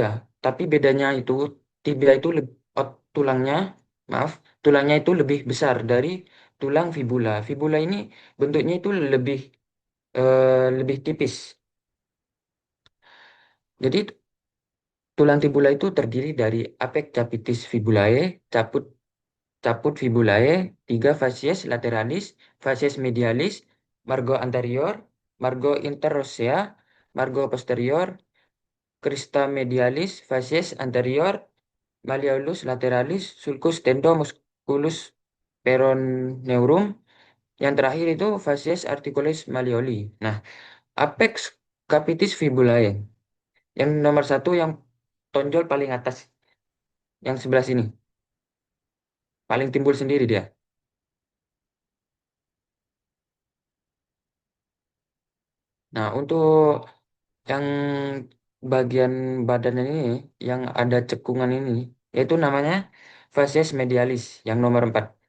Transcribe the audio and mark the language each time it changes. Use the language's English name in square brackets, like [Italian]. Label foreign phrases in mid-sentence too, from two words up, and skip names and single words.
[Indonesian] Tapi bedanya itu tibia itu tulangnya, maaf, tulangnya itu lebih besar dari tulang fibula. Fibula ini bentuknya itu lebih tipis. Jadi tulang tibula itu terdiri dari [Latin] apek capitis fibulae, caput caput fibulae, tiga facies lateralis, facies medialis, margo anterior, margo interossea, margo posterior, crista medialis, facies anterior, malleolus lateralis, sulcus tendomusculus peroneurum. [Indonesian] Yang terakhir itu [Latin] facies articulis malleoli. Nah, apex capitis fibulae. [Indonesian] Yang nomor satu yang tonjol paling atas, yang sebelah sini, paling timbul sendiri dia. Nah, untuk yang bagian badan ini, yang ada cekungan ini, yaitu namanya [Latin] facies medialis, [Indonesian] yang nomor 4.